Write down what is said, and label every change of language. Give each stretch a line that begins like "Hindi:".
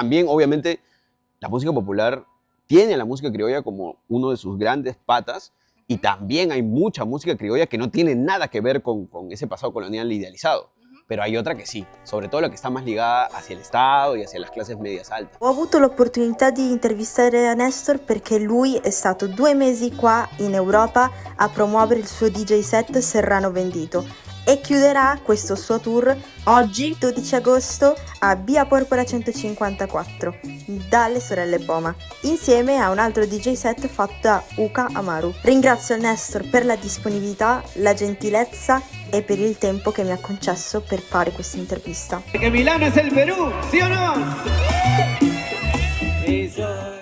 Spanish: También, obviamente, la música popular tiene a la música criolla como uno de sus grandes patas, y también hay mucha música criolla que no tiene nada que ver con ese pasado colonial idealizado. Pero hay otra que sì, sobre todo la
Italian: che sta
Spanish: más ligada hacia el Estado y hacia las clases medias altas.
Italian: Ho avuto l'opportunità di intervistare Nestor perché lui è stato 2 mesi qua in Europa a promuovere il suo DJ set Serrano Vendito e chiuderà questo suo tour oggi, 12 agosto, a Via Porpora 154, dalle sorelle Poma, insieme a un altro DJ set fatto da Uka Amaru. Ringrazio Nestor per la disponibilità, la gentilezza e per il tempo che mi ha concesso per fare questa intervista.
Spanish: Que Milano es el Perú, ¿sí o no? Eso.